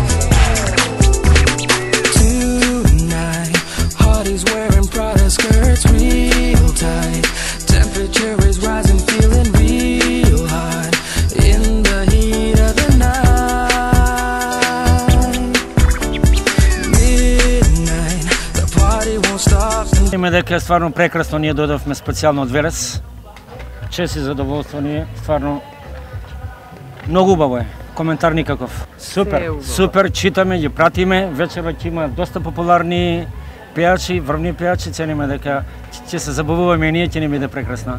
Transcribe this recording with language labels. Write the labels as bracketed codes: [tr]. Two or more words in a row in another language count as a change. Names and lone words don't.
[en] Tonight, Hardy's wearing Prada skirts real tight. Temperature is rising, feeling real hot in the heat of the night. Midnight, the party won't stop. [mk] Има дека е стварно прекрасно, ние дојдовме специјално од Верес. Чест и задоволство ни е, стварно многу убаво е. Коментар никаков. Супер, супер, читаме, ги пратиме, вечерва ќе има доста популарни пејачи, врвни пејачи, цениме дека ќе се забавуваме и ние, ќе ни биде прекрасно.